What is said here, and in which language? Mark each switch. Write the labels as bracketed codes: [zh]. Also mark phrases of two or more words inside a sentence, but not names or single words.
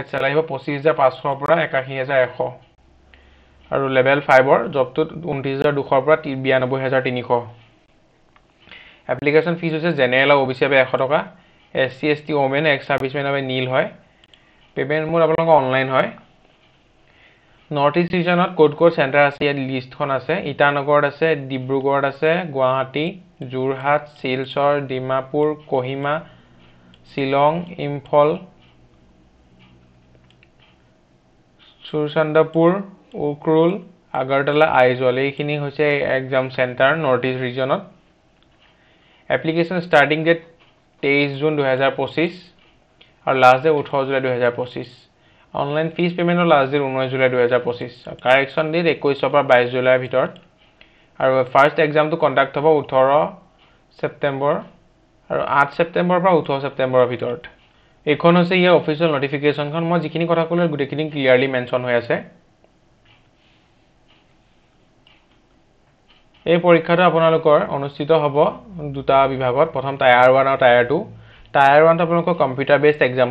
[as] স্যালাৰি হ'ব 25500 পৰা 81100 আৰু লেভেল 5 ৰ জবটোত 29200 পৰা 92300 [en] application fees [as] হৈছে জেনাৰেল আৰু OBC বাবে 100 টকা SC ST ওমেন [en] ex servicemen [as] বাবে নীল হয় [en] payment mode [as] আপোনালোকৰ অনলাইন হয় [en] North East region code centre [as] আছে ইয়াত লিষ্টখন আছে ইটানগৰত আছে ডিব্ৰুগড়ত আছে গুৱাহাটী জুৰহাট শিলচৰ ডিমাপুৰ কোহিমা শিলং ইম্ফল সুৰচন্দ্ৰপুৰ উকৰুল আগৰতলা আইজল এইখিনি হৈছে [en] exam centre North East region Application starting date 23 June 2025 [hi] और लास्ट डेट 18 जुलाई 2025 ऑनलाइन फीस पेमेंट और लास्ट डेट 19 जुलाई 2025 करेक्शन डेट [as] 21 পৰা 22 জুলাইৰ ভিতৰত আৰু [en] first exam [as] টো কন্ডাক্ট হ'ব 18 সেপ্টেম্বৰ আৰু 8 সেপ্টেম্বৰ পৰা 18 সেপ্টেম্বৰৰ ভিতৰত এখন হৈছে ইয়াৰ [en] official notification [as] মই যিখিনি কথা ক'লো গুটেখিনি [en] clearly mention [as] হৈ আছে এই পৰীক্ষাটো আপোনালোকৰ অনুষ্ঠিত হ'ব দুটা বিভাগত প্ৰথম টায়াৰ 1 আৰু টায়াৰ 2 টায়াৰ 1 আপোনালোকৰ [en] computer based exam